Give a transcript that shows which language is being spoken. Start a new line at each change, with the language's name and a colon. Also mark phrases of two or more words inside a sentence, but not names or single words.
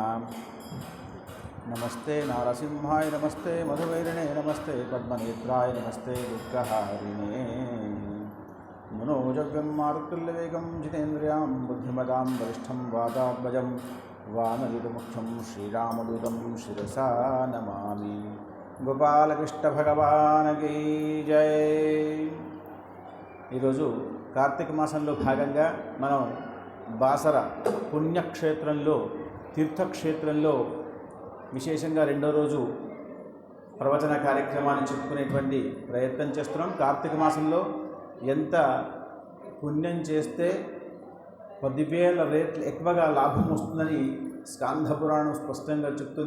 Sanskrit: नमस्ते नारसिंहाय नमस्ते मधुवैरिणे नमस्ते पद्मनेत्राय नमस्ते दुर्गहारिणे। मनोजव्यं मारुतुल्यवेगं जितेन्द्रियां बुद्धिमतां वरिष्ठं वातात्मजं वानरयुतमुख्यं श्रीरामदूतं शिरसा नमामि।
Hindi: गोपालकृष्ण भगवान् की जय।
Telugu: ఈరోజు కార్తీక మాసంలో భాగంగా మనం బాసర పుణ్యక్షేత్రంలో తీర్థక్షేత్రంలో విశేషంగా రెండో రోజు ప్రవచన కార్యక్రమాన్ని చెప్పుకునేటువంటి ప్రయత్నం చేస్తున్నాం. కార్తీక మాసంలో ఎంత పుణ్యం చేస్తే 10,000 రేట్లు ఎక్కువగా లాభం వస్తుందని స్కాంధ పురాణం స్పష్టంగా చెప్తుంది.